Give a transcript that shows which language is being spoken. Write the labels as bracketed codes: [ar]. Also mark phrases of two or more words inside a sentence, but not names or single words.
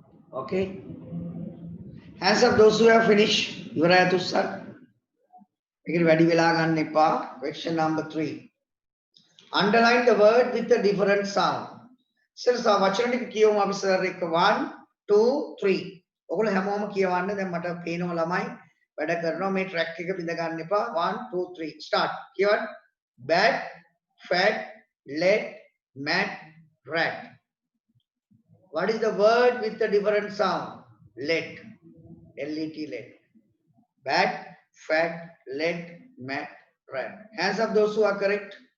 [en] Okay. Hands up those who have finished. [si] ඉවරයි තුස්සක්. මේකට වැඩි වෙලා ගන්න එපා. [en] Question number 3. Underline the word with a different sound. [si] ඉතින් වචන ටික කියවමු අපි සර් එක්ක 1 2 3. ඔයගොල්ලෝ හැමෝම කියවන්න. දැන් මට පේනවා ළමයි වැඩ කරනවා මේ ට්‍රැක් එක බිඳ ගන්න එපා. 1 2 3 start. කියවන්න. [en] Bat, fat, let, mat, rat. What is the word with a different sound? Let. Let. Let. Bat, fat, let, mat, rat. Hands up those who are correct.